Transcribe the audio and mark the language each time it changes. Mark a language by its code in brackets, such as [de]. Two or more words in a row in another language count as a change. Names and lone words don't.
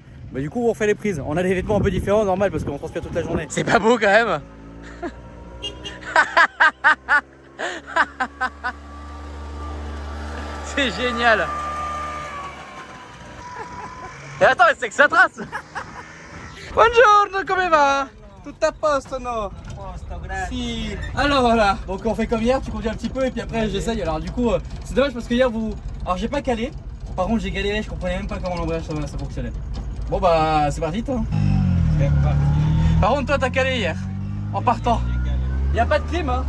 [fr] Bah, du coup, on refait les prises. On a des vêtements un peu différents, normal, parce qu'on transpire toute la journée. C'est pas beau quand même. C'est génial. Et attends, mais c'est que ça trace. [it] Buongiorno, come va? Tutto a posto, no? Si. [fr] Alors voilà, donc on fait comme hier, tu conduis un petit peu et puis après j'essaye. Alors du coup, c'est dommage parce que hier vous... Alors j'ai pas calé, par contre j'ai galéré, je comprenais même pas comment l'embrayage ça fonctionnait. Bon bah c'est parti toi. Par contre toi t'as calé hier, en partant. Il n'y a pas de clim hein.